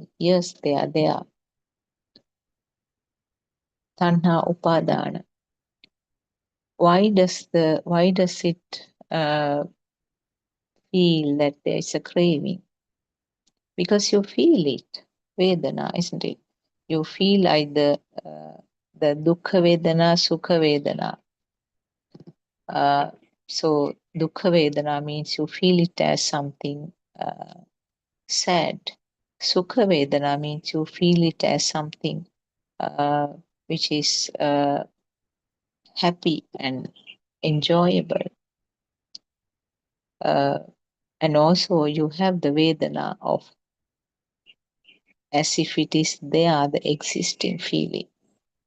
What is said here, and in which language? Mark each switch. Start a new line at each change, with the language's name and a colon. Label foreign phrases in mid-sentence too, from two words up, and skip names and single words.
English: Yes, they are there.
Pali: Tanha upadana.
English: Why does it feel that there is a craving? Because you feel it. Vedana, isn't it? You feel either the
Pali: dukkha vedana, sukha vedana.
English: So
Pali: dukkha vedana
English: means you feel it as something sad.
Pali: Sukha vedana
English: means you feel it as something which is happy and enjoyable. And also you have the vedana of as if it is there, the existing feeling.